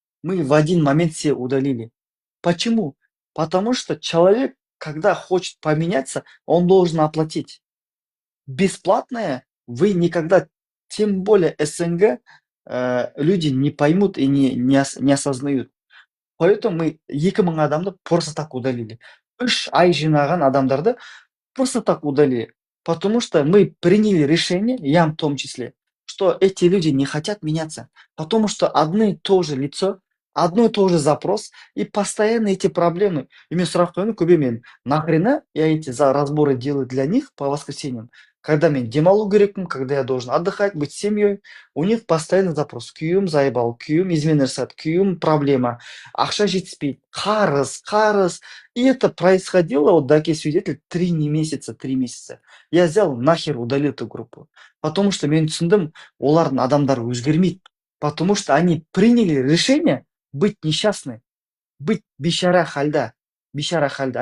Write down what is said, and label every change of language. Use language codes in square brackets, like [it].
[ru] Мы в один момент все удалили. Почему? Потому что человек, когда хочет поменяться, он должен оплатить. Бесплатное вы никогда, тем более СНГ, люди не поймут и не осознают. Поэтому мы 2000 [kk] адамды [ru] просто так удалили. [kk] 3 ай жинаған адамдарды [ru] просто так удалили. Потому что мы приняли решение, я в том числе, что эти люди не хотят меняться. Потому что одно и то же лицо, одно и то же запрос, и постоянно эти проблемы. И [kk] мен сұрақ қоямын көбемен, [ru] нахрена я эти разборы делаю для них по воскресеньям, когда [kk] мен демалу керекпін, [ru] когда я должен отдыхать, быть с семьей, у них постоянно запрос. [kk] Күйеуім заебал, күйеуім измена жасады, күйеуім проблема, ақша жетіспейді, қарыз. [ru] И это происходило, вот такие свидетели, 3 месяца, 3 месяца. Я взял, нахер удалил эту группу. Потому что [kk] мен түсіндім, олардың адамдары өзгермейді. [ru] Потому что они приняли решение быть несчастны, быть [kk] бейшара хальда. Бейшара хальда.